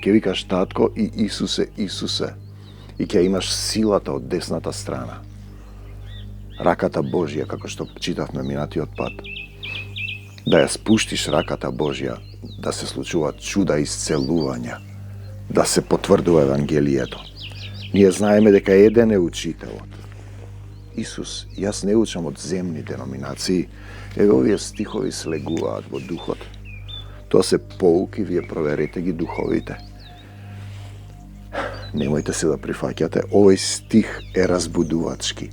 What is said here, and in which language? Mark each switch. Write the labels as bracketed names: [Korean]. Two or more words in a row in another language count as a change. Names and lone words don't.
[Macedonian] Ќе викаш Татко и Исусе. И ќе имаш силата од десната страна. Раката Божја, како што читавме минати од пад. Да је спуштиш раката Божја, да се случува чуда исцелувања. Да се потврдува Евангелието. Ние знаеме дека еден е учителот. Исус, јас не учам од земни деноминации, еве овие стихови слегуваат во духот. Тоа се поуки, вие проверете ги духовите. Немојте се да прифаќате, овој стих е разбудувачки.